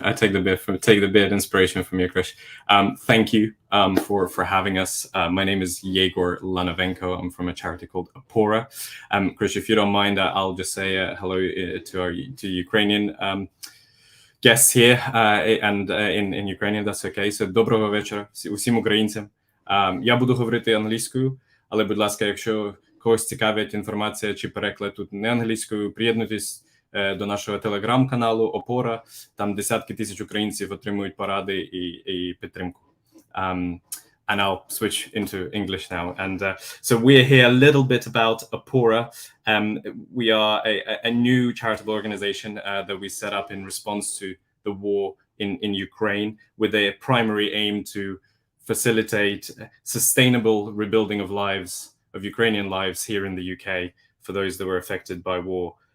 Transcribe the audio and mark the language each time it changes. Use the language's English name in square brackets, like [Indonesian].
[English] I take the bit inspiration from you, Krish. Thank you for having us. My name is Yegor Lanovenko. I'm from a charity called Apora. Krish, if you don't mind, I'll just say hello to Ukrainian guests here, and in Ukrainian, that's okay. [Ukrainian] So доброго вечора усім українцям. Я буду говорити англійською, але, будь ласка, якщо когось цікавить інформація чи переклад тут не англійською, приєднуйтесь до нашого телеграм-каналу Опора. Там десятки тисяч українців отримують поради і підтримку. [English] And I'll switch into English now. And so we're here a little bit about Apora. We are a new charitable organization that we set up in response to the war in Ukraine, with a primary aim to facilitate sustainable rebuilding of lives, of Ukrainian lives here in the UK for those that were affected by war.